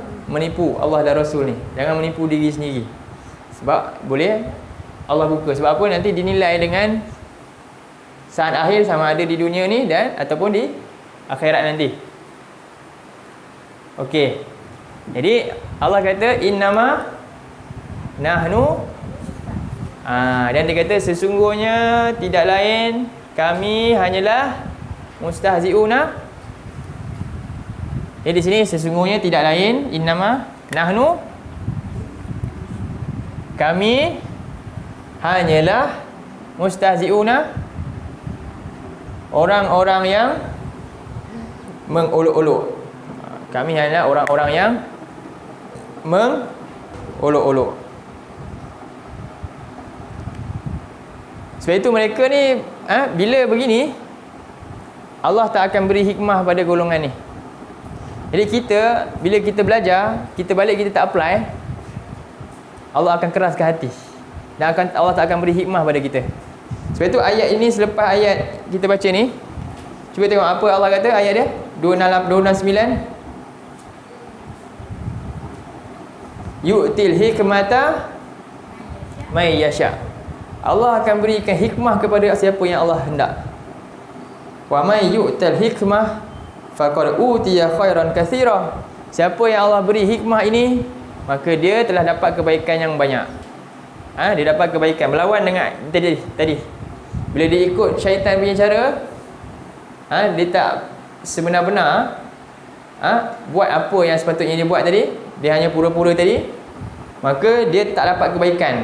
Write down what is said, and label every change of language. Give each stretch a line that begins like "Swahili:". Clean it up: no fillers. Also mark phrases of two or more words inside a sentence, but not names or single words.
Malay: Menipu Allah dan Rasul ni. Jangan menipu diri sendiri. Sebab boleh Allah buka. Sebab apa? Nanti dinilai dengan saat akhir sama ada di dunia ni dan ataupun di akhirat nanti. Okey. Jadi Allah kata
Arabic: إنما نحن,
Malay: dan dia kata sesungguhnya tidak lain kami hanyalah mustahziuna. Jadi di sini sesungguhnya tidak lain,
Arabic: إنما نحن,
Malay: kami hanyalah mustahziuna, orang-orang yang mengolok-olok. Kami hanyalah orang-orang yang mengolok-olok. Sebab itu mereka ni bila begini, Allah tak akan beri hikmah pada golongan ni. Jadi kita, bila kita belajar, kita balik kita tak apply, Allah akan keraskan hati. Dan Allah tak akan beri hikmah pada kita. Sebab itu ayat ini, selepas ayat kita baca ni, cuba tengok apa Allah kata ayat dia 269.
Arabic: يؤتي الحكمة من يشاء.
Malay: Allah akan berikan hikmah kepada siapa yang Allah hendak.
Arabic: ومن يؤت الحكمة فقد أوتي خيرا كثيرا.
Malay: Siapa yang Allah beri hikmah ini, maka dia telah dapat kebaikan yang banyak. Dia dapat kebaikan. Melawan dengan tadi. Bila dia ikut syaitan punya cara, dia tak sebenar-benar buat apa yang sepatutnya dia buat tadi, dia hanya pura-pura tadi, maka dia tak dapat kebaikan.